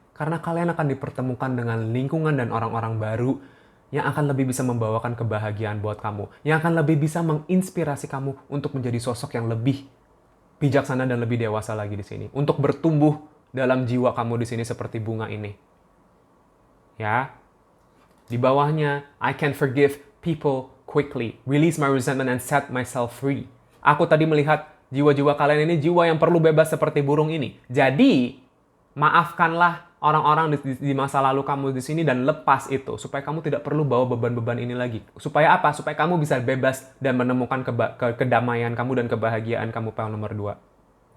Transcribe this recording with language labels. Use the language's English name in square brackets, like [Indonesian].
[Indonesian] Karena kalian akan dipertemukan dengan lingkungan dan orang-orang baru yang akan lebih bisa membawakan kebahagiaan buat kamu. Yang akan lebih bisa menginspirasi kamu untuk menjadi sosok yang lebih bijaksana dan lebih dewasa lagi di sini. Untuk bertumbuh dalam jiwa kamu di sini seperti bunga ini. Ya. Di bawahnya, [English] I can forgive people quickly. Release my resentment and set myself free. [Indonesian] Aku tadi melihat jiwa-jiwa kalian ini jiwa yang perlu bebas seperti burung ini. Jadi, maafkanlah orang-orang di masa lalu kamu di sini dan lepas itu supaya kamu tidak perlu bawa beban-beban ini lagi. Supaya apa? Supaya kamu bisa bebas dan menemukan kedamaian kamu dan kebahagiaan kamu file nomor 2.